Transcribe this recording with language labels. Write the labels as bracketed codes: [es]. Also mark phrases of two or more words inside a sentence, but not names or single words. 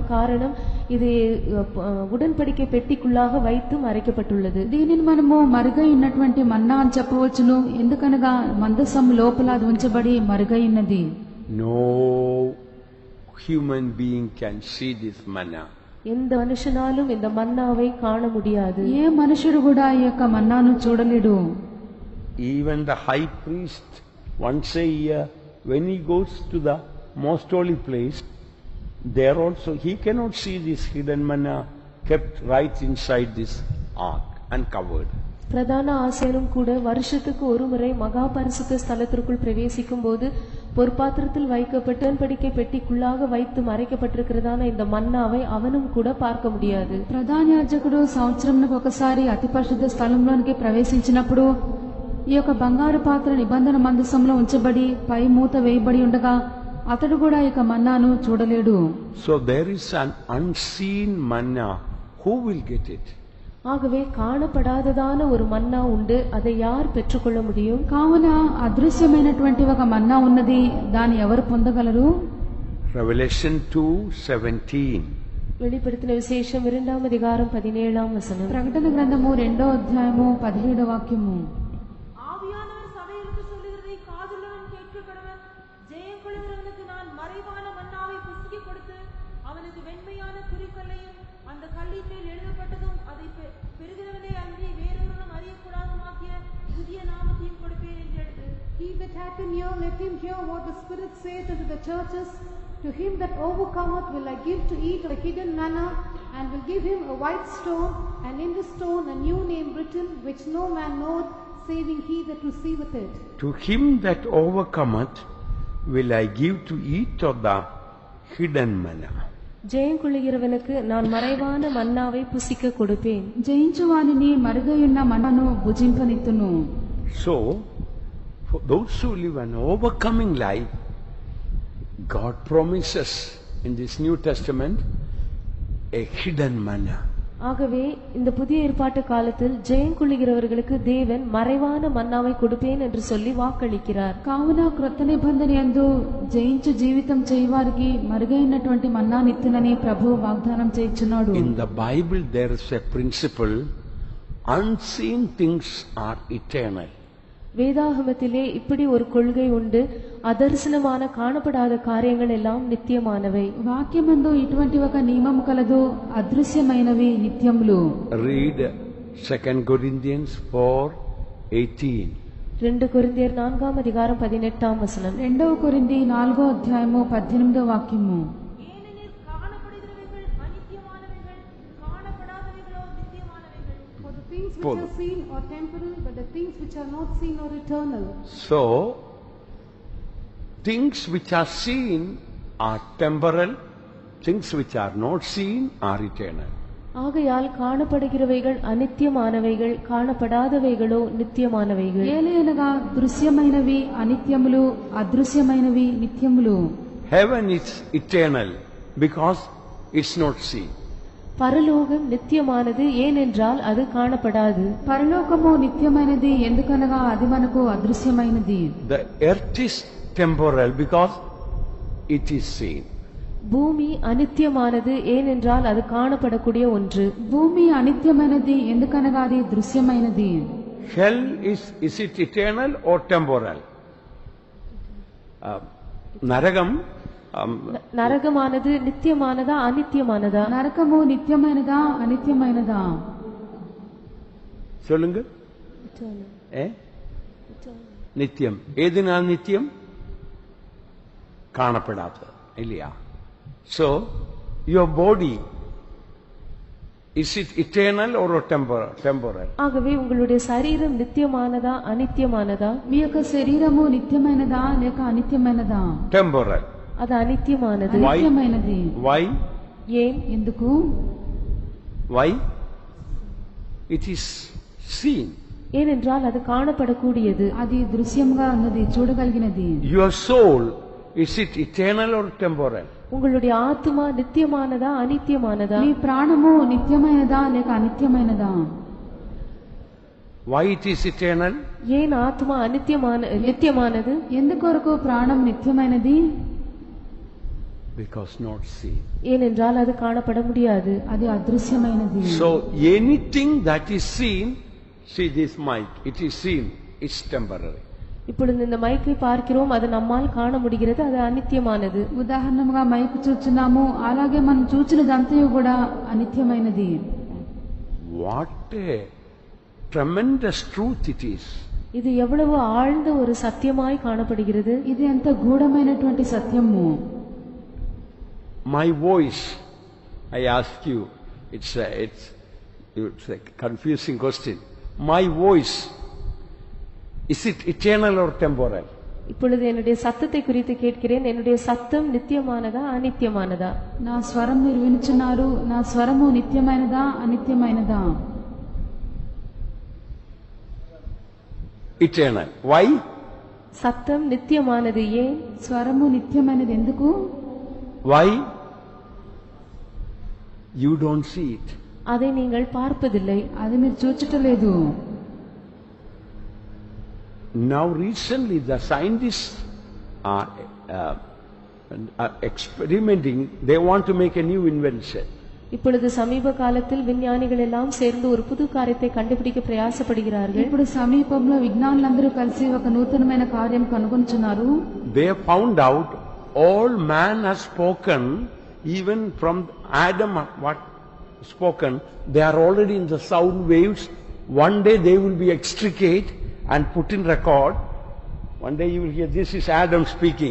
[ta] காரணம் இது உடன்படிக்கை பெட்டிக்குள்ளாக வைத்து மறைக்கப்பட்டுள்ளது. [te] దీనిని మనము మరుగై ఉన్నటువంటి మన్నా అని చెప్పవచ్చును. ఎందుకనగా మందసం లోపల అది ఉంచబడి మరుగై ఉన్నది. [en] No human being can see this manna. [ta] எந்த மனுஷனாலும் இந்த மன்னாவை காண முடியாது. [te] ఏ మనుషుడు కూడా ఈ యొక్క మన్నాను చూడలేడు. [en] Even the high priest once a year, when he goes to the most holy place, there also he cannot see this hidden manna kept right inside this ark and covered. [ta] பிரதான ஆசாரியனும் கூட வருஷத்துக்கு ஒரு முறை மகா பரிசுத்த ஸ்தலத்திற்குள் பிரவேசிக்கும் போது பொற்பாத்திரத்தில் வைக்கப்பட்ட உடன்படிக்கை பெட்டிக்குள்ளாக வைத்து மறைக்கப்பட்டிருக்கிறதான இந்த மன்னாவை அவனும் கூட பார்க்க முடியாது. [te] ప్రధాన యాజకుడు సంవత్సరంకు ఒకసారి అతి పరిశుద్ధ స్థలంలోనికి ప్రవేశించినప్పుడు ఈ యొక్క బంగారు పాత్ర నిబంధన మందసంలో ఉంచబడి పై మూత వేయబడి ఉండగా అతడు కూడా ఈ యొక్క మన్నాను చూడలేడు. [en] So there is an unseen manna. Who will get it? [ta] ஆகவே காணப்படாததான ஒரு மன்னா உண்டு, அதை யார் பெற்றுக்கொள்ள முடியும்? [te] కావున అదృశ్యమైనటువంటి ఒక మన్నా ఉన్నది, దాన్ని ఎవరు పొందగలరు? [en] Revelation 2:17. [ta] வெளிப்படுத்தின விசேஷம் 2ஆம் அதிகாரம் 17ஆம் வசனம். [te] ప్రకటన గ్రంథము 2వ అధ్యాయము 17వ వాక్యము. [ta] ஆவியானவர் சபைகளுக்கு சொல்லுகிறதை காதுள்ளவன் கேட்க கடவன். ஜெயம் கொள்கிறவனுக்கு நான் மறைவான மன்னாவை புசிக்க கொடுத்து அவனுக்கு வெண்மையான குறிக்கல்லையும் அந்த கல்லின் மேல் எழுதப்பட்டதும் அதை பெறுகிறவனே அன்றி வேறொருவனும் அறியக்கூடாதுமாக்கிய புதிய நாமத்தையும் கொடுப்பேன் என்று எழுது. [en] He that hath an ear, let him hear what the Spirit saith unto the churches. To him that overcometh will I give to eat of the hidden manna, and will give him a white stone, and in the stone a new name written, which no man knoweth, saving he that receiveth it. To him that overcometh will I give to eat of the hidden manna. [ta] ஜெயம் கொள்ளுகிறவனுக்கு நான் மறைவான மன்னாவை புசிக்க கொடுப்பேன். [te] జయించు వానిని మరుగయున్న మన్నను భుజింపనిత్తును. [en] So, for those who live an overcoming life, God promises in this New Testament a hidden manna. [ta] ஆகவே இந்த புதிய ஏற்பாட்டு காலத்தில் ஜெயம் கொள்ளுகிறவர்களுக்கு தேவன் மறைவான மன்னாவை கொடுப்பேன் என்று சொல்லி வாக்களிக்கிறார். [te] కావున క్రొత్త నిబంధన యందు జయించు జీవితం చేయవారికి మరుగైనటువంటి మన్నానిత్తునని ప్రభువు వాగ్దానం చేయుచున్నాడు. [en] In the Bible there is a principle, unseen things are eternal. [ta] வேதாகமத்திலே இப்படி ஒரு கொள்கை உண்டு, அதர்சனமான காணப்படாத காரியங்கள் எல்லாம் நித்தியமானவை. [te] వాక్యమందు ఇటువంటి ఒక నియమం కలదు, అదృశ్యమైనవి నిత్యములు. [en] Read 2 Corinthians 4:18. [ta] 2 కొరింథీయులు 4ఆம் அதிகாரம் 18ஆம் வசனம். [te] 2వ కొరింథీ 4వ అధ్యాయము 18వ వాక్యము. [ta] ஏனெனில் காணப்படுகிறவைகள் அநித்தியமானவைகள், காணப்படாதவைகளோ நித்தியமானவைகள். [en] For the things which are seen are temporal, but the things which are not seen are eternal. So, things which are seen are temporal, things which are not seen are eternal. [ta] ஆகையால் காணப்படுகிறவைகள் அநித்தியமானவைகள், காணப்படாதவைகளோ நித்தியமானவைகள். [te] ఏలయనగా దృశ్యమైనవి అనిత్యములు, అదృశ్యమైనవి నిత్యములు. [en] Heaven is eternal because it's not seen. [ta] பரலோகம் நித்தியமானது, ஏனென்றால் அது காணப்படாது. [te] పరలోకము నిత్యమైనది, ఎందుకనగా అది మనకు అదృశ్యమైనది. [en] The earth is temporal because it is seen. [ta] பூமி அநித்தியமானது, ஏனென்றால் அது காணப்படக்கூடிய ஒன்று. [te] భూమి అనిత్యమైనది, ఎందుకనగా అది దృశ్యమైనది. [en] Hell is it eternal or temporal? [ta] Naragam, நரகமானது நித்தியமானதா அநித்தியமானதா? [te] నరకము నిత్యమైనదా అనిత్యమైనదా? [ta] சொல்லுங்க. நித்தியம். எதுனால் நித்தியம்? കാണപ്പെടാത്തത് இல்லையா? [en] So your body, is it eternal or temporal? [ta] ஆகவே உங்களுடைய சரீரம் நித்தியமானதா அனித்தியமானதா? [te] మీ యొక్క శరీరము నిత్యమైనదా లేక అనిత్యమైనదా? [en] Temporal. [ta] அது అనిత్యமானது. [en] Why? [te] నిత్యమైనది. [en] Why? [ta] ஏன்? [te] ఎందుకు? [en] Why? It is seen. [ta] ஏனென்றால் அது காணப்படக்கூடியது. [te] అది దృశ్యంగా ఉన్నది, చూడగలిగినది. [en] Your soul, is it eternal or temporal? [ta] உங்களுடைய ஆத்துமா நித்தியமானதா அனித்தியமானதா? [te] మీ ప్రాణము నిత్యమైనదా లేక అనిత్యమైనదా? [en] Why it is eternal? [ta] ஏன் ஆத்மா நித்தியமானது? [te] ఎందుకొరకు ప్రాణం నిత్యమైనది? [en] Because not seen. [ta] ஏனென்றால் அது காணப்பட முடியாது. [te] అది అదృశ్యమైనది. [en] So anything that is seen, see this mic, it is seen, it's temporary. [ta] இப்பொழுது இந்த மைக்கை பார்க்கிறோம், அது நம்மால் காண முடிகிறது, அது అనిత్యமானது. [te] ఉదాహరణగా మైక్ చూస్తున్నాము, అలాగే మనం చూచినదంతయు కూడా అనిత్యమైనది. [en] What a tremendous truth it is. [ta] இது எவ்வளவு ஆழ்ந்த ஒரு சத்தியமாய் காணப்படுகிறது. [te] ఇది ఎంత గూఢమైనటువంటి సత్యము. [en] My voice, I ask you, it's a confusing question. My voice, is it eternal or temporal? [ta] இப்பொழுது என்னுடைய சத்தத்தை குறித்து கேட்கிறேன். என்னுடைய சத்தம் நித்தியமானதா அனித்தியமானதா? [te] నా స్వరం మీరు వినుచున్నారు, నా స్వరము నిత్యమైనదా అనిత్యమైనదా? [en] Eternal. Why? [ta] சத்தம் நித்தியமானது. ஏன்? [te] స్వరము నిత్యమైనది. ఎందుకు? [en] Why? You don't see it. [ta] அதை நீங்கள் பார்ப்பதில்லை. [te] అది మీరు చూచటలేదు. [en] Now recently the scientists are experimenting, they want to make a new invention. [ta] இப்பொழுது சமீப காலத்தில் விஞ்ஞானிகள் எல்லாம் சேர்ந்து ஒரு புது காரியத்தை கண்டுபிடிக்க பிரயாசப்படுகிறார்கள். [te] ఇప్పుడు సమీపంలో విజ్ఞానులందరూ కలిసి ఒక నూతనమైన కార్యం కనుగొనుచున్నారు. [en] They found out all man has spoken, even from Adam what spoken, they are already in the sound waves. One day they will be extricate and put in record. One day you will hear, this is Adam speaking.